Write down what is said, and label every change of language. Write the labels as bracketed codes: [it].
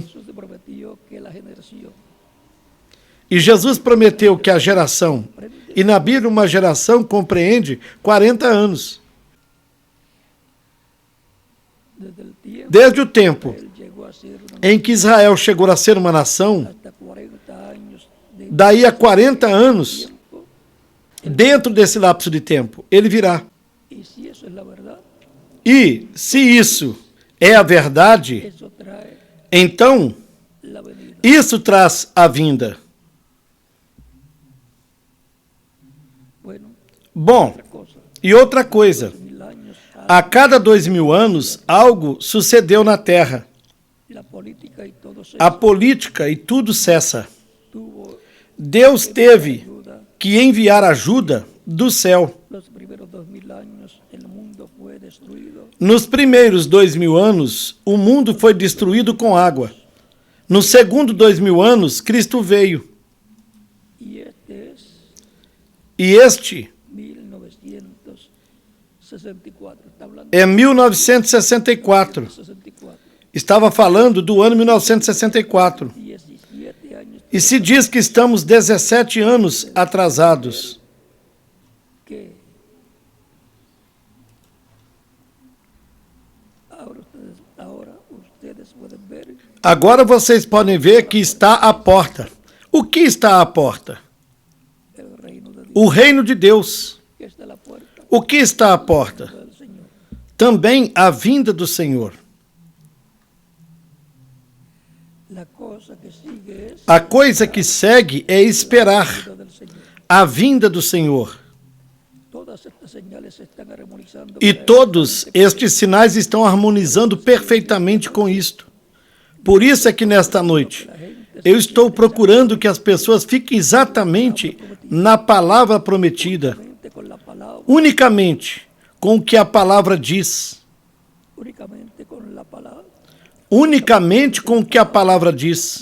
[es] Jesús prometió que la generación [pt] E Jesus prometeu que a geração, e na Bíblia uma geração compreende 40 anos. [es] desde el tiempo [pt] Desde o tempo [es] él llegó a ser una [pt] em que Israel chegou a ser uma nação, [es] hasta 40 años de [pt] daí a 40 anos, [es] tiempo. [pt] dentro desse lapso de tempo, ele virá. [es] Y si eso es la verdad, [pt] E, se isso é a verdade, [es] eso trae [pt] então [es] la venida. [pt] isso traz a vinda. [es] Bueno, [pt] Bom, [es] otra cosa, [pt] e outra coisa, [es] 1000 años [pt] a cada 2.000 anos, algo sucedeu na Terra. [es] la política y todo eso [pt] A política e tudo cessa. [es] tuvo [pt] Deus teve [es] ayuda. [pt] que enviar ajuda do céu. [es] Los primeros 2000 años el mundo fue destruido [pt] Nos primeiros 2.000 anos, o mundo foi destruído com água. No segundo 2.000 anos, Cristo veio. [es] y este es [pt] E este [es] 1964. Está hablando [pt] é 1964. [es] de 64. [pt] Estava falando do ano 1964. [es] 17 años [pt] E se diz que estamos 17 anos atrasados. [es] que ahora ustedes pueden ver [pt] Agora vocês podem ver que está à porta. O que está à porta? [es] el reino de Dios [pt] O reino de Deus. [es] que está a la puerta [pt] O que está à porta? [es] del Señor. [pt] Também a vinda do Senhor. [es] La cosa que sigue es [pt] A coisa que segue é esperar [es] la del Señor. [pt] a vinda do Senhor. [es] Todas estas señales se están armonizando [pt] E todos estes sinais estão harmonizando perfeitamente com isto. Por isso é que nesta noite eu estou procurando que as pessoas fiquem exatamente na palavra prometida, [es] con la palabra, [pt] unicamente com o que a palavra diz, [es] únicamente con la palabra. [pt] unicamente com o que a palavra diz.